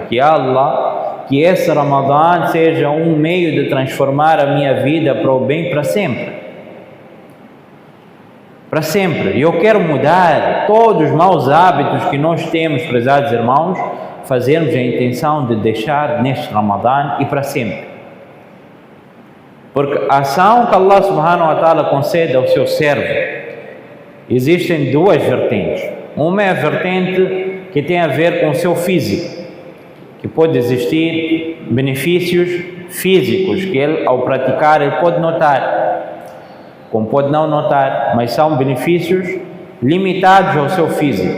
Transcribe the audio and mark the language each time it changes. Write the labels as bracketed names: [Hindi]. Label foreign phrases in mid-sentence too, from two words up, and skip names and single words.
[Portuguese] Que Allah, que esse Ramadã seja um meio de transformar a minha vida para o bem para sempre. Para sempre. Eu quero mudar todos os maus hábitos que nós temos, prezados irmãos, fazermos a intenção de deixar neste Ramadã e para sempre. Porque a ação que Allah [Arabic] سبحانه وتعالى [Portuguese] concede ao seu servo, existem duas vertentes. Uma é a vertente que tem a ver com o seu físico, que pode existir benefícios físicos que ele, ao praticar, ele pode notar, como pode não notar, mas são benefícios limitados ao seu físico.